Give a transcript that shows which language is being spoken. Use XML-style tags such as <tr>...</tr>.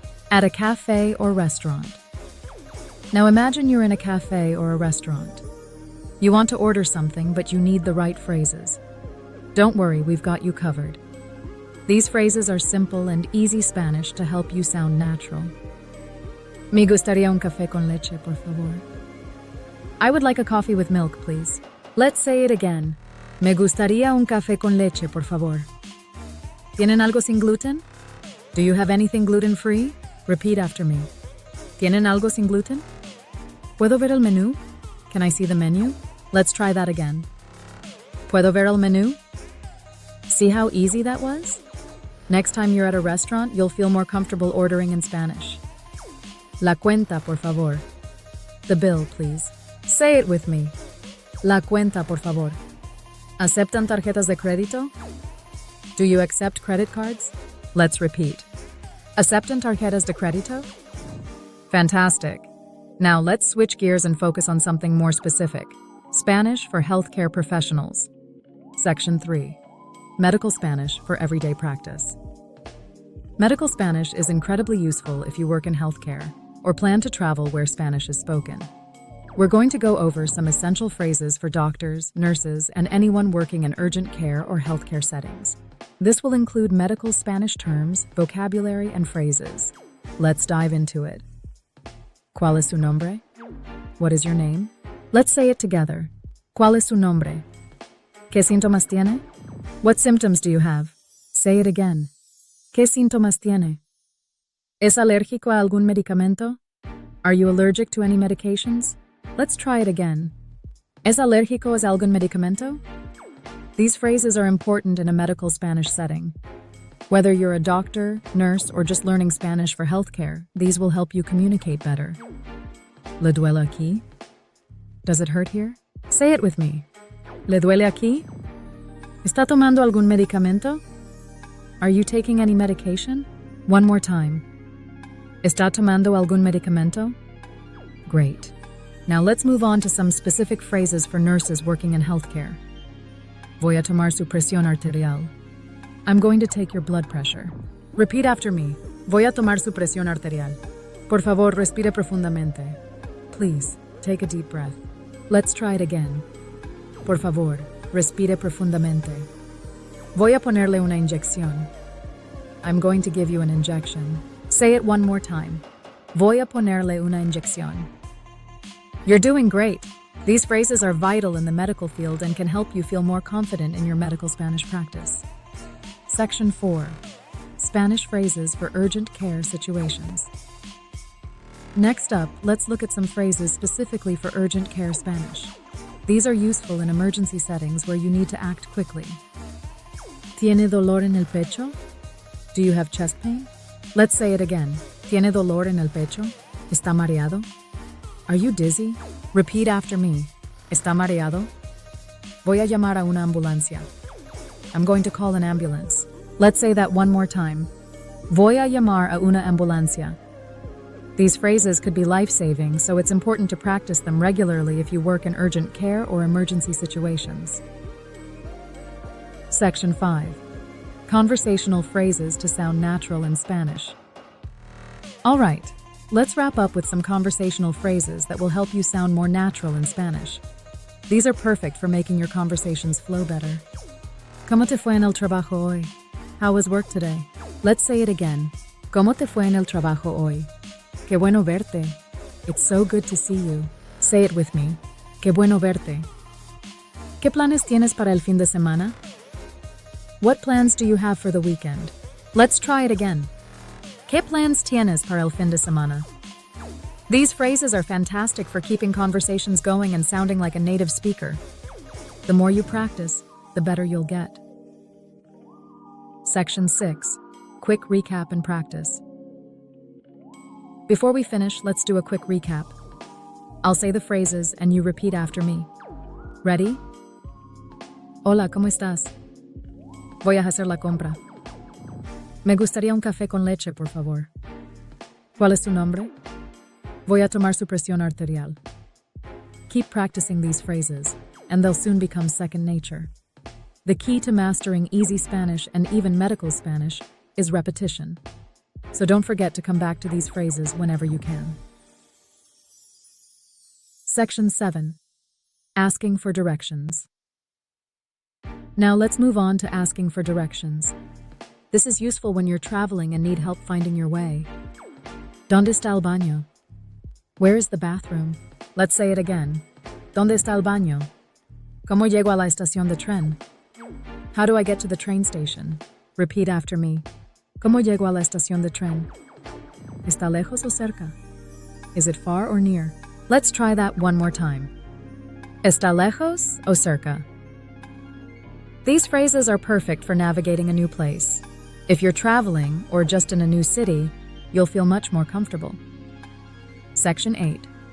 <en>At a cafe or restaurant. Now imagine you're in a cafe or a restaurant. You want to order something, but you need the right phrases. Don't worry, we've got you covered. These phrases are simple and easy Spanish to help you sound natural.</en> <es>Me gustaría un café con leche, por favor.</es> <en>I would like a coffee with milk, please. Let's say it again.</en> <es>Me gustaría un café con leche, por favor. ¿Tienen algo sin gluten?</es> <en>Do you have anything gluten-free? Repeat after me. ¿Tienen algo sin gluten? ¿Puedo ver el menú? Can I see the menu? Let's try that again. ¿Puedo ver el menú? See how easy that was? Next time you're at a restaurant, you'll feel more comfortable ordering in Spanish. La cuenta, por favor. The bill, please. Say it with me.</en> <es>La cuenta, por favor. ¿Aceptan tarjetas de crédito?</es> <en>Do you accept credit cards? Let's repeat.</en> <es>¿Aceptan tarjetas de crédito?</es> <en>Fantastic. Now let's switch gears and focus on something more specific. Spanish for healthcare professionals. Section 3. Medical Spanish for everyday practice. Medical Spanish is incredibly useful if you work in healthcare or plan to travel where Spanish is spoken. We're going to go over some essential phrases for doctors, nurses, and anyone working in urgent care or healthcare settings. This will include medical Spanish terms, vocabulary, and phrases. Let's dive into it. ¿Cuál es su nombre? What is your name? Let's say it together. ¿Cuál es su nombre? ¿Qué síntomas tiene? What symptoms do you have? Say it again. ¿Qué síntomas tiene?</en> <es>¿Es alérgico a algún medicamento?</es> <en>Are you allergic to any medications? Let's try it again.</en> <es>¿Es alérgico a algún medicamento?</es> <en>These phrases are important in a medical Spanish setting. Whether you're a doctor, nurse, or just learning Spanish for healthcare, these will help you communicate better. ¿Le duele aquí? Does it hurt here? Say it with me. ¿Le duele aquí?</en> <es>¿Está tomando algún medicamento?</es> <en>Are you taking any medication? One more time.</en> <es>¿Está tomando algún medicamento?</es> <en>Great. Now let's move on to some specific phrases for nurses working in healthcare.</en> <es>Voy a tomar su presión arterial.</es> <en>I'm going to take your blood pressure. Repeat after me.</en> <es>Voy a tomar su presión arterial. Por favor, respire profundamente.</es> <en>Please, take a deep breath. Let's try it again. Por favor, respire profundamente.</en> <es>Voy a ponerle una inyección.</es> <en>I'm going to give you an injection. Say it one more time.</en> <es>Voy a ponerle una inyección.</es> <en>You're doing great. These phrases are vital in the medical field and can help you feel more confident in your medical Spanish practice. Section 4. Spanish phrases for urgent care situations. Next up, let's look at some phrases specifically for urgent care Spanish. These are useful in emergency settings where you need to act quickly. ¿Tiene dolor en el pecho? Do you have chest pain? Let's say it again.</en> <es>¿Tiene dolor en el pecho? ¿Está mareado? Are you dizzy? Repeat after me. ¿Está mareado? Voy a llamar a una ambulancia.</es> <en>I'm going to call an ambulance. Let's say that one more time.</en> <es>Voy a llamar a una ambulancia.</es> <en>These phrases could be life-saving, so it's important to practice them regularly if you work in urgent care or emergency situations. Section 5. Conversational phrases to sound natural in Spanish. All right, let's wrap up with some conversational phrases that will help you sound more natural in Spanish. These are perfect for making your conversations flow better.</en> <es>¿Cómo te fue en el trabajo hoy? How was work today? Let's say it again. ¿Cómo te fue en el trabajo hoy?</es> <en>Qué bueno verte. It's so good to see you. Say it with me. Qué bueno verte.</en> <es>¿Qué planes tienes para el fin de semana?</es> <en>What plans do you have for the weekend? Let's try it again.</en> <es>¿Qué plans tienes para el fin de semana?</es> <en>These phrases are fantastic for keeping conversations going and sounding like a native speaker. The more you practice, the better you'll get. Section 6. Quick recap and practice. Before we finish, let's do a quick recap. I'll say the phrases and you repeat after me.</en> <es>Ready? Hola, ¿cómo estás? Voy a hacer la compra. Me gustaría un café con leche, por favor. ¿Cuál es tu nombre? Voy a tomar su presión arterial.</es> <en>Keep practicing these phrases, and they'll soon become second nature. The key to mastering easy Spanish and even medical Spanish is repetition. So don't forget to come back to these phrases whenever you can. Section 7. Asking for directions. Now let's move on to asking for directions. This is useful when you're traveling and need help finding your way. ¿Dónde está el baño? Where is the bathroom? Let's say it again. ¿Dónde está el baño?</en> <es>¿Cómo llego a la estación de tren?</es> <en>How do I get to the train station? Repeat after me.</en> <es>¿Cómo llego a la estación de tren? ¿Está lejos o cerca? Is it far or near?</es> <en>Let's try that one more time. ¿Está lejos o cerca? These phrases are perfect for navigating a new place. If you're traveling or just in a new city, you'll feel much more comfortable. Section 8.</en>